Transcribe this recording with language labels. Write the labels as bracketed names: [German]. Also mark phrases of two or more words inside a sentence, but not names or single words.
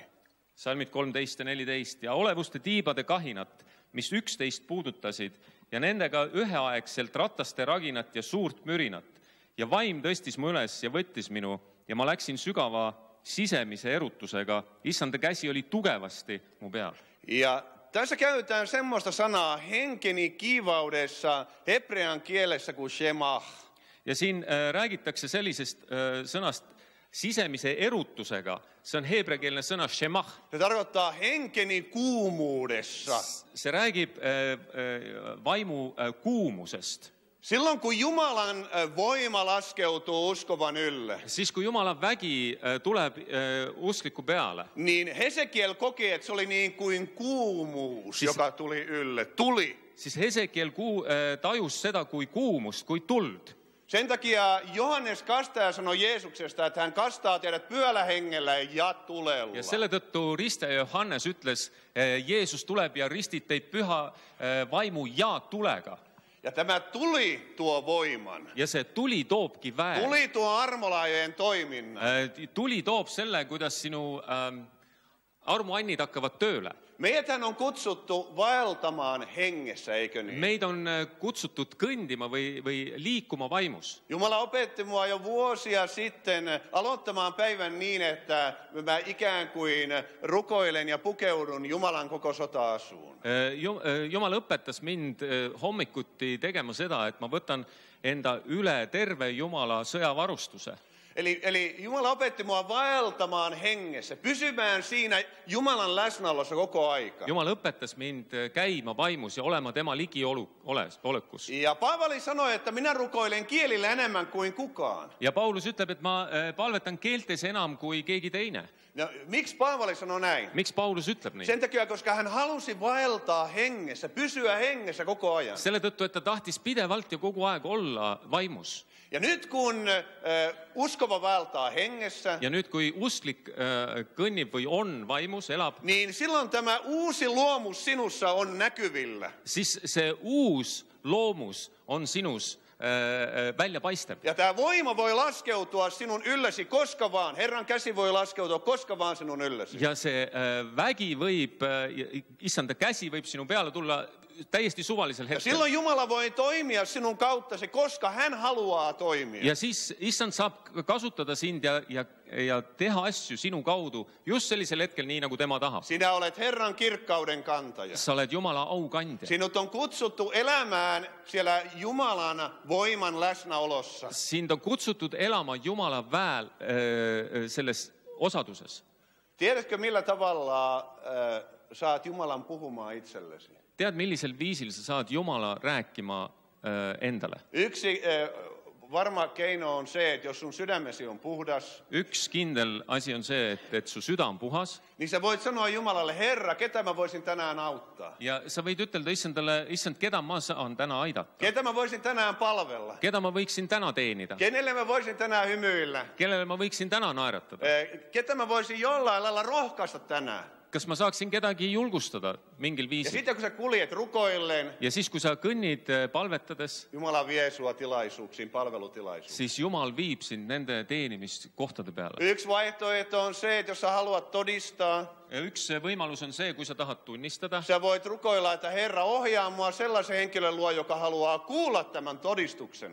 [Estonian] Salmid 13 ja 14. Ja olevuste tiibade kahinat, mis üksteist puudutasid, ja nendega üheaegselt rataste raginat ja suurt mürinat. Ja vaim tõstis mu üles ja võttis minu, ja ma läksin sügava sisemise erutusega. Issanda käsi oli tugevasti mu peal. [Finnish] Ja tässä käytetään semmoista sanaa henkeni kiivaudessa hebrean kielessä kuin shemah. [Estonian] Ja siin räägitakse sellisest sõnast sisemise erutusega. See on heebreakeelne sõna shemah. [Finnish] Se tarkoittaa henkeni kuumuudessa. [Estonian] See räägib vaimu kuumusest. [Finnish] Silloin kun Jumalan voima laskeutuu uskovan ylle, [Estonian] Siis kui Jumala vägi tuleb uskliku peale, [Finnish] niin Hesekiel koki, että se oli niin kuin kuumuus, joka tuli ylle. Tuli. [Estonian] siis Hesekiel tajus seda kui kuumust, kui tuld. [Finnish] Sen takia Johannes Kastaja sanoi Jeesuksesta, että hän kastaa teidät pyöllä hengellä ja tulella. [Estonian] Ja selle tõttu ristaja Johannes ütles, Jeesus tuleb ja ristib teid püha vaimu ja tulega. [Finnish] Ja tämä tuli tuo voiman. [Estonian] Ja see tuli toobki väe. [Finnish] Tuli tuo armolaajojen toiminnan. [Estonian] Tuli toob selle, kuidas sinu armuannid hakkavad tööle. [Finnish] Meidäthän on kutsuttu vaeltamaan hengessä, eikö niin? [Estonian] Meid on kutsutud kõndima või liikuma vaimus. [Finnish] Jumala opetti mua jo vuosia sitten aloittamaan päivän niin, että mä ikään kuin rukoilen ja pukeudun Jumalan koko sota-asuun. [Estonian] Jumal õpetas mind hommikuti tegema seda, et ma võtan enda üle terve Jumala sõjavarustuse. [Finnish] Eli Jumala opetti mua vaeltamaan hengessä, pysymään siinä Jumalan läsnäolossa koko aika. [Estonian] Jumal õpetas mind käima vaimus ja olema tema ligiolekus. [Finnish] Ja Paavali sanoi, että minä rukoilen kielillä enemmän kuin kukaan. [Estonian] Ja Paulus ütleb, et ma palvetan keeltes enam kui keegi teine. [Finnish] No, miksi Paavali sanoi näin? [Estonian] Miks Paulus ütleb nii? [Finnish] Sen takia, koska hän halusi vaeltaa hengessä, pysyä hengessä koko ajan. [Estonian] Selle tõttu, et ta tahtis pidevalt ja kogu aeg olla vaimus. [Finnish] Ja nyt kun uskova vaeltaa hengessä, [Estonian] Ja nüüd, kui usklik kõnnib või on vaimus, elab, [Finnish] niin silloin tämä uusi luomus sinussa on näkyvillä. [Estonian] siis see uus loomus on sinus välja paistab. [Finnish] Ja tämä voima voi laskeutua sinun yllesi koska vaan. Herran käsi voi laskeutua koska vaan sinun yllesi. [Estonian] Ja see vägi võib, issanda käsi võib sinu peale tulla täiesti suvalisel [Finnish] Ja [Estonian] hetkel. [Finnish] silloin Jumala voi toimia sinun kauttasi, koska hän haluaa toimia. [Estonian] Ja siis issand saab kasutada sind ja teha asju sinu kaudu just sellisel hetkel, nii nagu tema tahab. [Finnish] Sinä olet Herran kirkkauden kantaja. [Estonian] Sa oled Jumala aukandja. [Finnish] Sinut on kutsuttu elämään siellä Jumalan voiman läsnäolossa. [Estonian] Sind on kutsutud elama Jumala väel selles osaduses. [Finnish] Tiedätkö millä tavalla saat Jumalan puhumaan itsellesi? [Estonian] Tead, millisel viisil sa saad Jumala rääkima endale? [Finnish] Yksi varma keino on se, että jos sun sydämesi on puhdas, [Estonian] Üks kindel asi on see, et su süda on puhas [Finnish] niin sä voit sanoa Jumalalle, Herra, ketä mä voisin tänään auttaa? [Estonian] ja sa võid ütelda issandale, issand, keda ma saan täna aidata? [Finnish] Ketä mä voisin tänään palvella? [Estonian] Keda ma võiksin täna teenida? [Finnish] Kenelle mä voisin tänään hymyillä? [Estonian] Kellele ma võiksin täna naeratada? [Finnish] Ketä mä voisin jollain lailla rohkaista tänään? [Estonian] Kas ma saaksin kedagi julgustada? mingil [Finnish] Ja [Estonian] viisil. [Finnish] sitten kun sä kuljet rukoilleen, [Estonian] Ja siis, kui sa kõnnid palvetades, [Finnish] Jumala vie sua tilaisuuksiin, palvelutilaisuuksiin. [Estonian] siis Jumal viib sind nende teenimiskohtade peale. [Finnish] Yksi vaihtoehto on se, että jos sä haluat todistaa, [Estonian] Ja üks võimalus on see, kui sa tahad tunnistada, [Finnish] sä voit rukoilla, että Herra ohjaa mua sellaisen henkilön luo, joka haluaa kuulla tämän todistuksen.